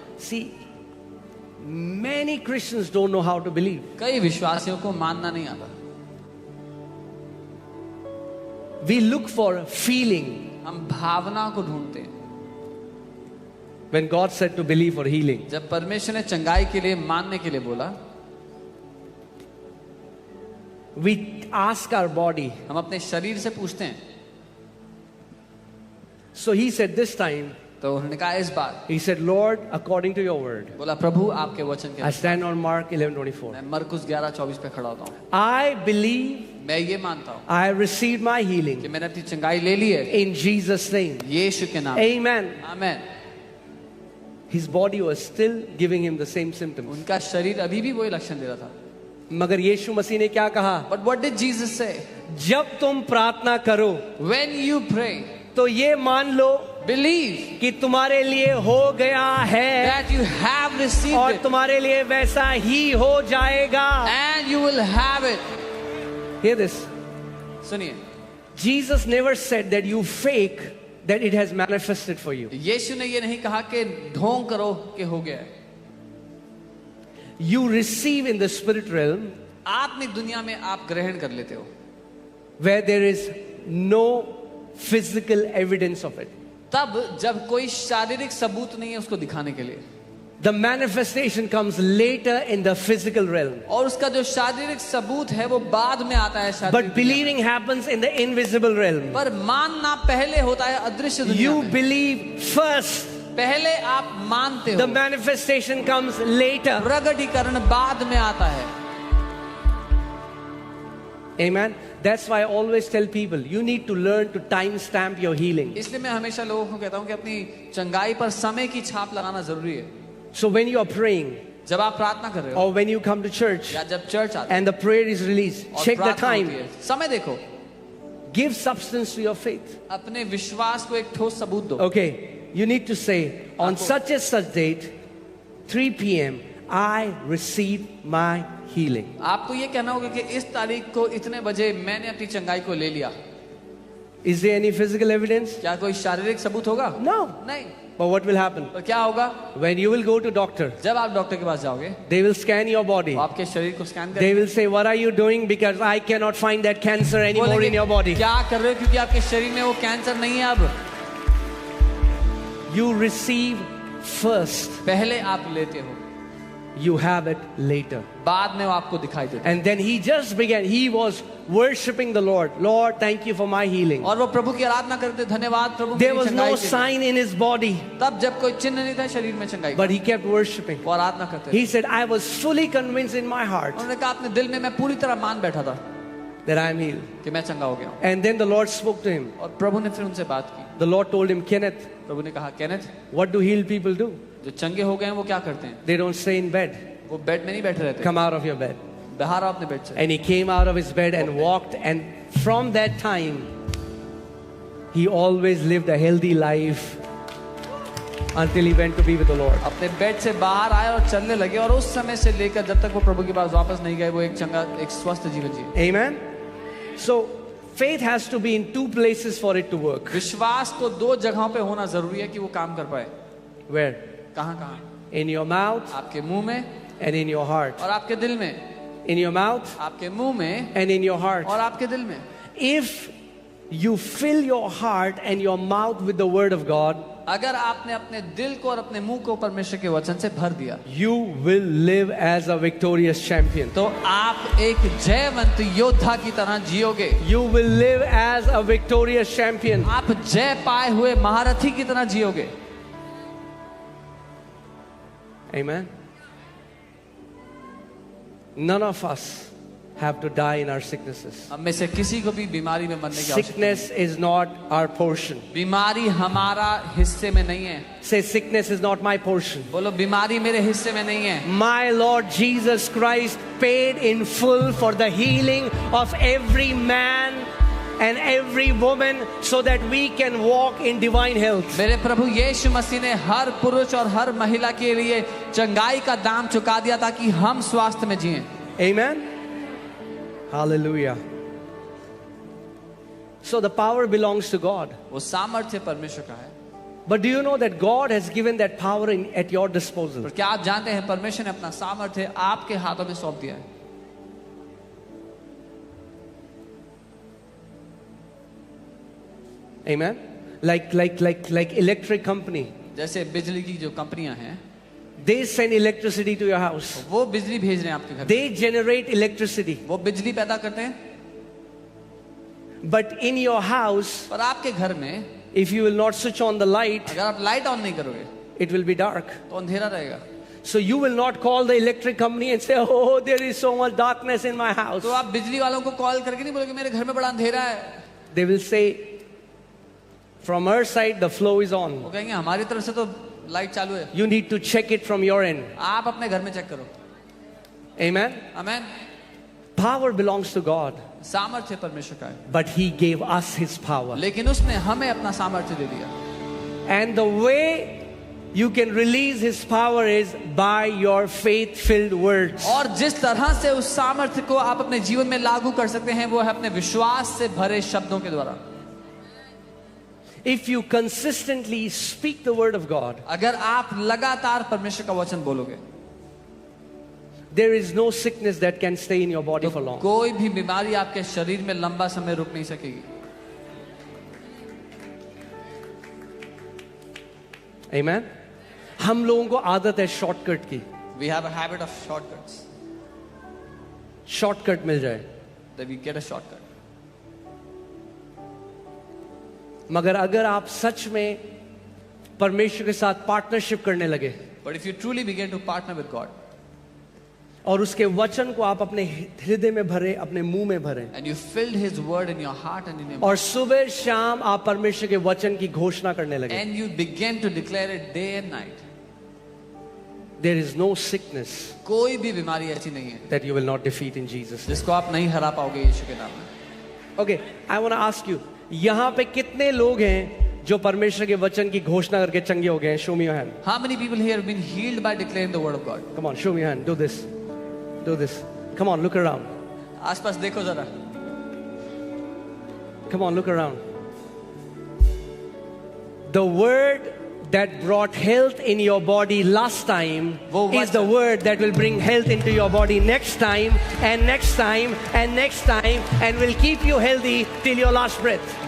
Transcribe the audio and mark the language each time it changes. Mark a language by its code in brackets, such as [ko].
[en] See, many Christians don't know how to believe. [hi] कई विश्वासियों को मानना नहीं आता। [en] We look for a feeling [hi] हम भावना को ढूंढते हैं। [en] when God said to believe for healing. [hi] जब परमेश्वर ने चंगाई के लिए मानने के लिए बोला, [en] We ask our body. [hi] हम अपने शरीर से पूछते हैं। [en] So he said this time, [hi] तो उन्होंने कहा इस बार, [en] he said, Lord, according to your word. [hi] बोला प्रभु आपके वचन के [en] I stand on Mark 11:24. [hi] मैं मरकुस 11:24 पे खड़ा होता हूँ। [en] I believe [hi] मैं ये मानता हूँ [en] I have received my [hi] कि [en] healing [hi] मैंने अपनी चंगाई ले ली है [en] in Jesus' name. [hi] यीशु के नाम। [en] Amen. [hi] Amen. [en] His body was still giving him the same symptoms. [hi] उनका शरीर अभी भी वही लक्षण दे रहा था। मगर यीशु मसीह ने क्या कहा? [en] But what did Jesus say? [hi] जब तुम प्रार्थना करो [en] When you pray, [hi] तो ये मान लो [en] believe [hi] कि तुम्हारे लिए हो गया है [en] that you have received [hi] और [en] it [hi] तुम्हारे लिए वैसा ही हो जाएगा। [en] and you will have it. Hear this. [hi] सुनिए, [en] Jesus never said that you fake that it has manifested for you. [hi] यीशु ने ये नहीं कहा कि ढोंग करो कि हो गया है। [en] You receive in the spirit realm [hi] आत्मिक दुनिया में आप ग्रहण कर लेते हो, [en] where there is no physical evidence of it. [hi] तब जब कोई शारीरिक सबूत नहीं है उसको दिखाने के लिए, [en] The manifestation comes later in the physical realm. [hi] और उसका जो शारीरिक सबूत है वो बाद में आता है शारीरिक [en] But [hi] दुनिया में। [en] believing happens in the invisible realm. [hi] पर मानना पहले होता है अदृश्य दुनिया [en] You [hi] में। [en] believe first. [hi] पहले आप मानते [en] The [hi] हो, [en] manifestation comes later. [hi] प्रगटीकरण बाद में आता है। [en] Amen. That's why I always tell people, you need to learn to time stamp your healing. [hi] इसलिए मैं हमेशा लोगों को कहता हूँ कि अपनी चंगाई पर समय की छाप लगाना जरूरी है। [en] So when you are praying [hi] जब आप प्रार्थना कर रहे हो [en] or when you come to church [hi] या जब चर्च आते [en] and the prayer is released, [hi] और [en] check the [hi] प्रार्थना [en] time. [hi] होती है, समय देखो, [en] Give substance to your faith. [hi] अपने विश्वास को एक ठोस सबूत दो। [en] Okay. You need to say, on such and such date, 3 p.m., I receive my healing. [hi] आपको ये कहना होगा कि इस तारीख को इतने बजे मैंने अपनी चंगाई को ले लिया। [en] Is there any physical evidence? [hi] क्या कोई शारीरिक सबूत होगा? [en] No. [hi] नहीं। [en] But what will happen? [hi] तो क्या होगा? [en] When you will go to doctor, [hi] जब आप डॉक्टर के पास जाओगे, [en] they will scan your body. [hi] वो आपके शरीर को स्कैन [en] They [hi] करेंगे। [en] will say, what are you doing? Because I cannot find that cancer anymore [hi] बोलेंगे, [en] in your body. [hi] क्या कर रहे हो? क्योंकि आपके शरीर में वो कैंसर नहीं है अब। [en] You receive first. [hi] पहले आप लेते हो, [en] You have it later. [hi] बाद में वो आपको दिखाई देता है। [en] And then he just began. He was worshiping the Lord. Lord, thank you for my healing. [hi] और वो प्रभु की आराधना करते, धन्यवाद प्रभु [en] There [hi] मेरी [en] was [hi] चंगाई [en] no [hi] के लिए। [en] sign in his body, [hi] तब जब कोई चिन्ह नहीं था शरीर में चंगाई का, [en] but he kept worshiping. [hi] वो आराधना करते थे। [en] He said, I was fully convinced in my heart [hi] उन्होंने कहा अपने दिल में मैं पूरी तरह मान बैठा था [en] that I am healed. [hi] कि मैं चंगा हो गया हूँ। [en] And then the Lord spoke to him. [hi] और प्रभु ने फिर उनसे बात की। [en] The Lord told him, Kenneth, [hi] प्रभु ने कहा, Kenneth, [en] what do healed people do? [hi] जो चंगे हो गए हैं वो क्या करते हैं? [en] They don't stay in bed. [hi] वो बेड में नहीं बैठे रहते। [en] Come out of your bed. [hi] बाहर आओ अपने बेड से। [en] And he came out of his bed and walked. And from that time, he always lived a healthy life until he went to be with the Lord. [hi] अपने bed से बाहर आए और चलने लगे, और उस समय से लेकर जब तक वो प्रभु के पास वापस नहीं गए, वो एक चंगा, एक स्वस्थ जीवन जिए। [en] Amen. So faith has to be in two places for it to work. [hi] विश्वास को दो जगहों पे होना जरूरी है कि वो काम कर पाए। [en] Where? [hi] कहाँ कहाँ? [en] In your mouth [hi] आपके मुंह में [en] and in your heart. [hi] और आपके दिल में। [en] In your mouth [hi] आपके मुंह में [en] and in your heart. [hi] और आपके दिल में। [en] If you fill your heart and your mouth with the word of God, [hi] अगर आपने अपने दिल को और अपने मुंह को परमेश्वर के वचन से भर दिया, [en] you will live as a victorious champion. [hi] तो आप एक जयवंत योद्धा की तरह जियोगे। [en] You will live as a victorious champion. [hi] आप जय पाए हुए महारथी की तरह जियोगे। [en] Amen. None of us have to die in our sicknesses. [hi] हम में से किसी को भी बीमारी में मरने की आवश्यकता [en] Sickness is not our portion. [hi] नहीं। बीमारी हमारा हिस्से में नहीं है। [en] Say, sickness is not my portion. [hi] बोलो, बीमारी मेरे हिस्से में नहीं है। [en] My Lord Jesus Christ paid in full for the healing of every man and every woman so that we can walk in divine health. [hi] मेरे प्रभु यीशु मसीह ने हर पुरुष और हर महिला के लिए चंगाई का दाम चुका दिया ताकि हम स्वास्थ्य में जिएं। [en] Amen. Hallelujah. So the power belongs to God. [hi] वो सामर्थ्य परमेश्वर का है। [en] But do you know that God has given that power at your disposal? [hi] पर क्या आप जानते हैं परमेश्वर ने अपना सामर्थ्य आपके हाथों में सौंप दिया है? [en] Amen. Like electric company. [hi] जैसे बिजली की जो कंपनियां हैं, [en] They send electricity to your house. [hi] वो बिजली भेज रहे हैं आपके घर। [en] They generate electricity. [hi] वो बिजली पैदा करते हैं। [en] But in your house, [hi] पर आपके घर में [en] if you will not switch on the light, [hi] अगर आप लाइट ऑन नहीं करोगे [en] it will be dark. [hi] तो अंधेरा रहेगा। [en] So you will not call the electric company and say, oh, there is so much darkness in my house. [hi] तो आप बिजली वालों को कॉल करके नहीं बोलोगे मेरे घर में बड़ा अंधेरा है। [en] They will say, from our side, the flow is on. [hi] वो कहेंगे हमारी तरफ से तो लाइट चालू है। [en] You need to check it from your end. [hi] आप अपने घर में चेक करो। [en] Amen. [hi] Amen. [en] Power belongs to God, [hi] सामर्थ्य परमेश्वर का है, [en] but He gave us His power. [hi] लेकिन उसने हमें अपना सामर्थ्य दे दिया। [en] And the way you can release His power is by your faith-filled words. [hi] और जिस तरह से उस सामर्थ्य को आप अपने जीवन में लागू कर सकते हैं वो है अपने विश्वास से भरे शब्दों के द्वारा। [en] if you consistently speak the word of God, [hi] अगर आप लगातार परमेश्वर का वचन बोलोगे, [en] there is no sickness that can stay in your body for long. [hi] कोई भी बीमारी आपके शरीर में लंबा समय रुक नहीं सकेगी. [en] Amen. [hi] हम लोगों को आदत है शॉर्टकट की. [en] We have a habit of shortcuts. [hi] Shortcut मिल जाए. [en] That we get a shortcut. [hi] मगर अगर आप सच में परमेश्वर के साथ पार्टनरशिप करने लगे, [en] But if you truly begin to partner with God, [hi] और उसके वचन को आप अपने हृदय में भरे, अपने मुंह में भरे, [en] and you filled His word in your heart and in your [hi] और [en] mouth, [hi] सुबह शाम आप परमेश्वर के वचन की घोषणा करने लगे, [en] and you begin to declare it day and night, there is no sickness [hi] कोई भी बीमारी ऐसी नहीं है [en] that you will not defeat in Jesus. [hi] जिसको आप नहीं हरा पाओगे यीशु के नाम में. [en] Okay, I want to ask you, [hi] यहाँ पे कितने लोग हैं जो परमेश्वर के वचन की घोषणा करके चंगे हो गए हैं? [en] Show me your hand. How many people here have been healed by declaring the word of God? Come on, show me your hand. Do this. Do this. Come on, look around. [hi] आसपास देखो जरा. [en] Come on, look around. The word that brought health in your body last time is the word that will bring health into your body next time and next time and next time and will keep you healthy till your last breath.